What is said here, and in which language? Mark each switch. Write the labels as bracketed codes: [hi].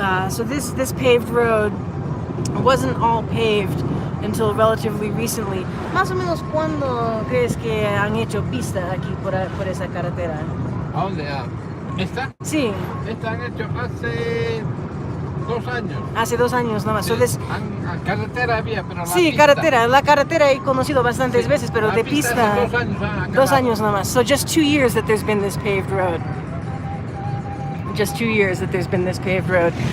[en] So this paved road wasn't all paved until relatively recently. [es] Más o menos, ¿cuándo crees que han hecho pista aquí por esa carretera? ¿A dónde? ¿Esta? Sí. Esta han hecho hace 2 años. Hace 2 años nomás. Sí. So Carretera había, pero sí, pista. la carretera he conocido bastantes veces, pero de pista. 2 años. 2 años nomás. [en] So just 2 years that there's been this paved road. Just 2 years that there's been this paved road.